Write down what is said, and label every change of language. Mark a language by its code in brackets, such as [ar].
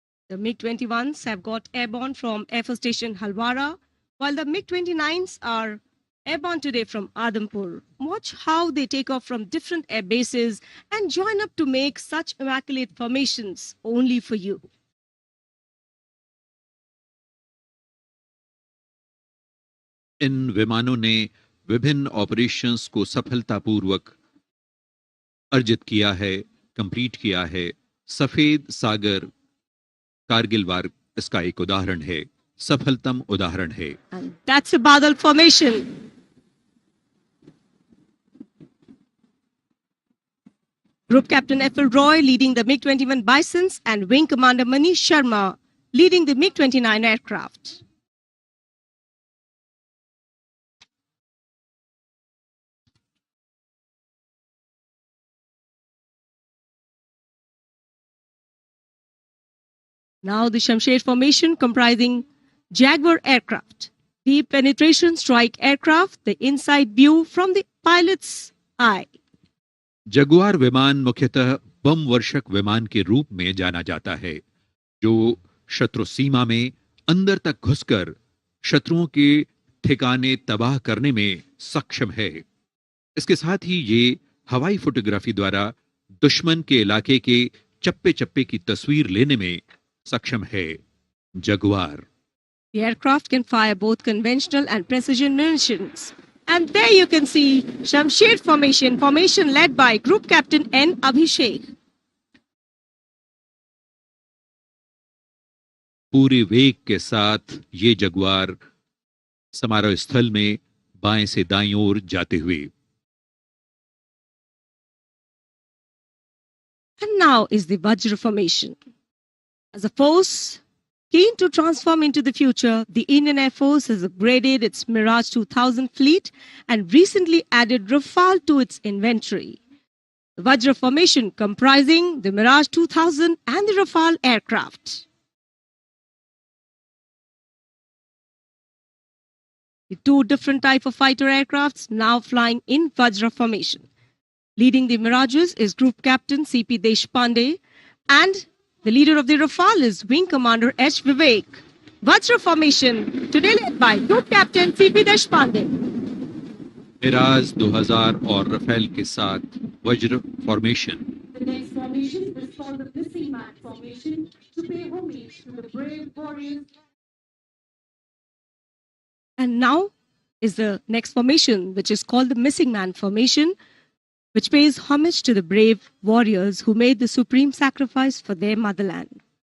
[en] The MiG-21s have got airborne from Air Force Station Halwara, while the MiG-29s are airborne today from Adhampur. Watch how they take off from different air bases and join up to make such immaculate formations only for you. [hi] इन विमानों ने विभिन्न operations को सफलतापूर्वक अर्जित किया है, complete किया है. सफेद सागर कारगिल वार इसका एक उदाहरण है, सफलतम उदाहरण है. [en] And that's a Badal formation. Group Captain F.L. Roy leading the MiG-21 Bisons and Wing Commander Manish Sharma leading the MiG-29 aircraft. Now the Shamsher formation comprising Jaguar aircraft, deep penetration strike aircraft, the inside view from the pilot's eye. [hi] Jaguar विमान मुख्यतः बम वर्षक विमान के रूप में जाना जाता है, जो शत्रु सीमा में अंदर तक घुसकर शत्रुओं के ठिकाने तबाह करने में सक्षम है. इसके साथ ही ये हवाई फोटोग्राफी द्वारा दुश्मन के इलाके के चप्पे चप्पे की तस्वीर लेने में सक्षम है. Jaguar. [en] The aircraft can fire both conventional and precision munitions. And there you can see Shamsher formation led by Group Captain N. Abhishek. [hi] पूरे वेग के साथ ये जगुआर समारोह स्थल में बाएं से दाईं ओर जाते हुए. [en] And now is the Vajra formation. As a force, Keen to transform into the future, the Indian Air Force has upgraded its Mirage 2000 fleet and recently added Rafale to its inventory. The Vajra formation comprising the Mirage 2000 and the Rafale aircraft. The two different type of fighter aircrafts now flying in Vajra formation. Leading the Mirages is Group Captain C.P. Deshpande, and the leader of the Rafale is Wing Commander H. Vivek. Vajra formation today led by Group Captain C.P. Deshpande. [hi] Miraj 2000 और Rafale के साथ वज्र formation. [en] The next formation is called the Missing Man formation to pay homage to the brave warriors. And now is the next formation, which is called the Missing Man formation, which pays homage to the brave warriors who made the supreme sacrifice for their motherland.